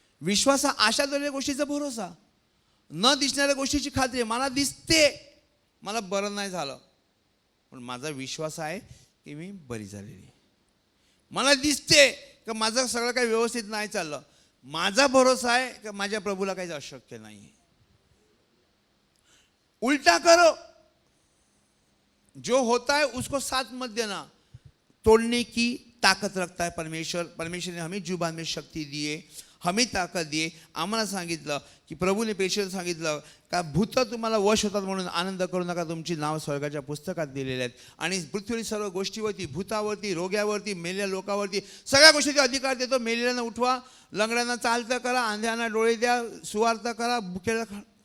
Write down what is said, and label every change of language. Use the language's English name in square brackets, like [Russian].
[Marathi] विश्वास हा आशा धरलेल्या गोष्टीचा भरोसा, न दिसणाऱ्या गोष्टीची खात्री. मला दिसते मला बरं नाही झालं, पण माझा विश्वास आहे की मी बरी झालेली. मला दिसते का माझं सगळं काही व्यवस्थित नाही चाललं, माझा भरोसा आहे की माझ्या प्रभूला काहीच अशक्य नाही. [Hindi] उल्टा करो, जो होता है उसको साथ मत देना. तोड़ने की ताकत रखता है परमेश्वर. परमेश्वर ने हमें जुबान में शक्ती दी है, हमें ताकद दी. [Marathi] आम्हाला सांगितलं की प्रभूने प्रेषित सांगितलं का भूत तुम्हाला वश होतात म्हणून आनंद करू नका, तुमची नाव स्वर्गाच्या पुस्तकात दिलेले आहेत. आणि पृथ्वीवरील सर्व गोष्टीवरती, भूतावरती, रोग्यावरती, मेलेल्या लोकांवरती सगळ्या गोष्टीचा अधिकार देतो. मेलेल्यांना उठवा, लंगड्यांना चालतं करा, अंध्यांना डोळे द्या, सुवार्थ करा, भुकेला खा.